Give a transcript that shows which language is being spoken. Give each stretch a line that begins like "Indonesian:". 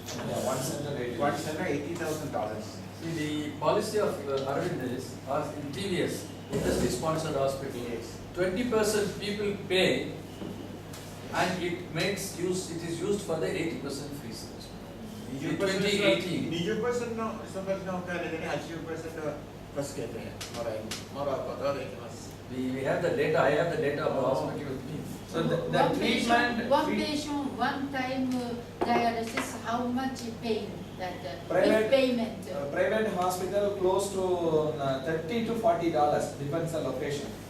English: yeah, one center rate. One center $80,000. See, the policy of Arvind is, in TVS, industry sponsored hospital, 20% people pay, and it is used for the 80% free service. In 2018,
Japanese: 20% の人たちのお金でね、80% 助けてもらうことができます。
English: We have the data. I have the data of the hospital with me. So the one treatment. patient, one time dialysis, how much paying that Private- payment? Private hospital close to $30 to $40, depends on location.